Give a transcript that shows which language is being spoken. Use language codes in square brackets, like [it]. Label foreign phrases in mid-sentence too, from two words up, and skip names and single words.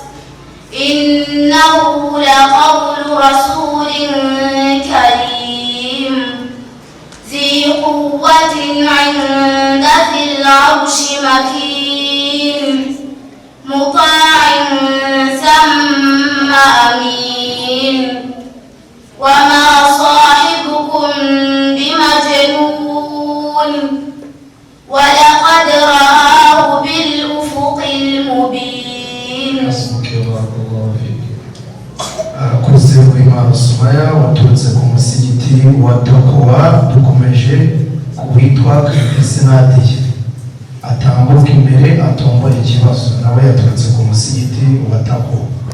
[ar] إنه لقول رسول كريم ذي قوة عند ذي العرش مكين مطاع ثم أمين وما صاحبكم بمجنون ولقد رآه بالأفق المبين. حسبك بارك الله فيك. [rw] Akoze w'Imana Sumaya waturutse ku musigiti wa Dokowa dukomeje kuwitwa Krisinati atambuka imbere atombora ikibazo nawe yaturutse ku musigiti wa Dokowa.